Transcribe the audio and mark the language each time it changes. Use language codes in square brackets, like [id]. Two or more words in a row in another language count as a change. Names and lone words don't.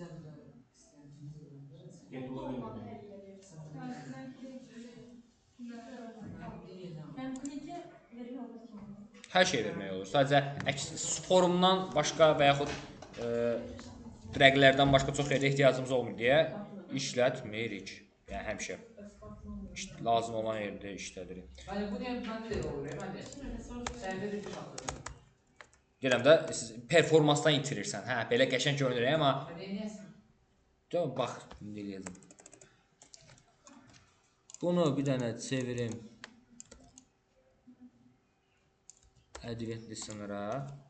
[tr] Ben klike veriyorum. [az] Hər şey vermək olur. Sadəcə forumdan başqa və yaxud rəqlərdən başqa çox yerdə ehtiyacımız olmur deyə işlətmirik. Yəni həmişə lazım olan yerdə işlədirik. [tr] Yani bu niye bende de oluyor? Ben de. Sende de bir şartları. [az] Deyirəm də siz performansdan itirirsən. Hə, belə qəşəng görünür amma [tr] Niye? [az] bax, indi eləyəcəm. Bunu bir dənə çevirim. [en] Address listener'a.